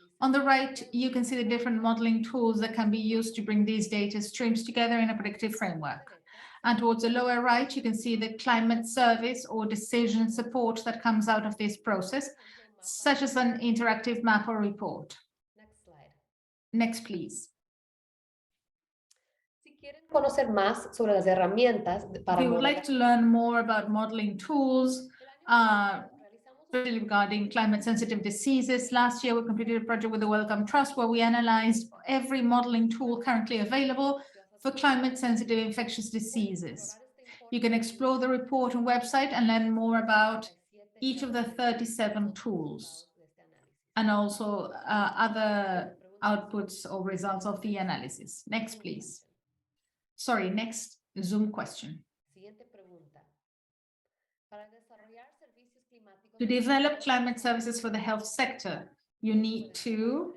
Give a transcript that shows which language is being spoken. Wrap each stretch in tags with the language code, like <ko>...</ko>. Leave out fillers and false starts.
<en>On the right, you can see the different modeling tools that can be used to bring these data streams together in a predictive framework. And towards the lower right, you can see the climate service or decision support that comes out of this process, such as an interactive map or report. Next slide. Next, please.</en> <es>Si quieren conocer más sobre las herramientas para</es> <en>If you would like</en> <es>modelar,</es> <en>to learn more about modeling tools, especially regarding climate-sensitive diseases, last year we completed a project with the Wellcome Trust where we analyzed every modeling tool currently available for climate-sensitive infectious diseases. You can explore the report and website and learn more about each of the 37 tools and also other outputs or results of the analysis. Next, please. Sorry, next Zoom question.</en> <es>Siguiente pregunta. Para desarrollar servicios climáticos</es> <en>To develop climate services for the health sector, you need to,</en>